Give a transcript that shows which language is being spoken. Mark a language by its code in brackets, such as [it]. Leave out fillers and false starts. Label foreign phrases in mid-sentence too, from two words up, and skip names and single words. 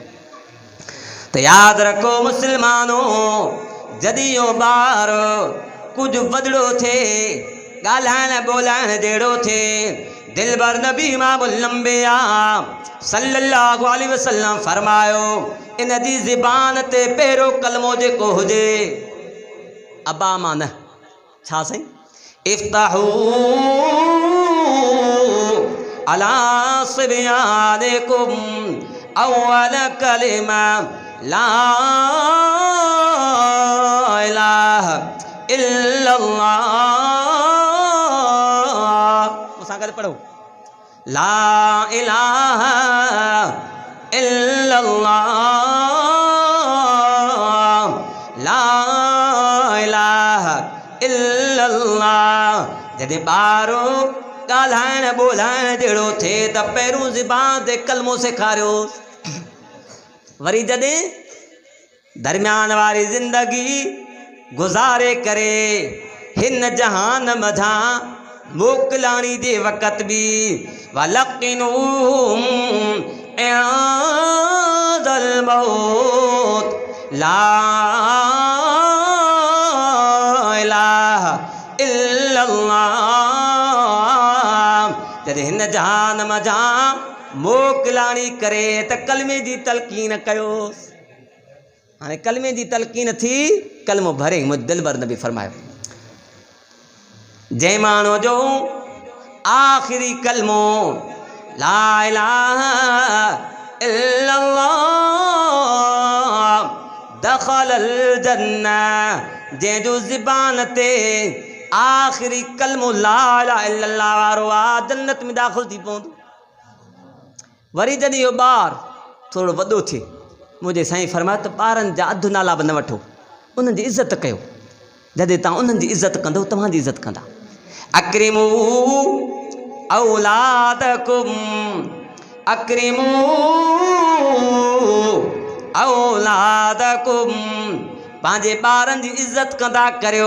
[sd] त यादि रखो मुसलमानो, जॾहिं इहो ॿारु कुझु वॾड़ो थिए, ॻाल्हाइण ॿोलाइण जहिड़ो थिए, दिलबर नबी [ar] إمام الأنبياء صلى الله عليه وسلم [sd] फरमायो इन जी ज़बान ते पहिरियों कलमो जेको हुजे अबा मां न छा साईं, [ar] افتحوا على صبيانكم أول كلمة لا إله إلا الله. मुसां गॾु पढ़ो لا إله إلا الله، لا إله إلا الله. [sd] जॾहिं ॿारो ॻाल्हाइण ॿोलाइण जहिड़ो थिए त पहिरियों ज़बान ते कलमो सेखारियोसि। वरी जॾहिं दरमियान वारी ज़िंदगी गुज़ारे करे हिन जहान मझां मोकिलाणी जे वक़्त बि [ar] ولقنوهم عند الموت، لا إله إلا الله. [sd] जॾहिं हिन जहान मझां मोकिलाणी करे त कलमे जी तलक़ीन कयोसि। हाणे कलमे जी तलक़ीन थी, कलमो भरे मुंहिंजे दिलबर नबी फरमायो जंहिं माण्हू जो आख़िरी कलमो [ar] لا إله إلا الله دخل الجنة, [sd] जंहिंजो ज़बान ते आख़िरी कलमो [ar] لا إله إلا الله [sd] वारो आहे जन्नत में दाख़िल थी पवंदो। वरी जॾहिं इहो ॿार थोरो वॾो थिए, मुंहिंजे साईं फरमायो त ॿारनि जा अधु नाला बि न वठो, उन्हनि जी इज़त कयो। जॾहिं तव्हां उन्हनि जी इज़त कंदव तव्हांजी इज़त कंदा। [ar] أكرموا أولادكم، أكرموا أولادكم, [sd] पंहिंजे ॿारनि जी इज़त कंदा करियो।